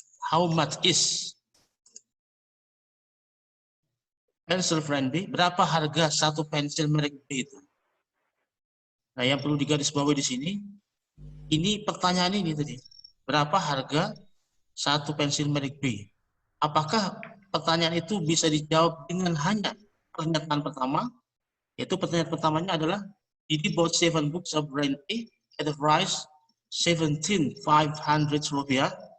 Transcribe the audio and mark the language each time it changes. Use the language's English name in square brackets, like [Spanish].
[English] How much is pencil brand B? [Indonesian] Berapa harga satu pensil merek B itu? Nah, yang perlu digarisbawahi di sini, ini pertanyaan ini tadi. Berapa harga satu pensil merek B? Apakah pertanyaan itu bisa dijawab dengan hanya pernyataan pertama? Yaitu pertanyaan pertamanya adalah, [English] did you bought 7 books of brand A at the price 17,500 rupiah?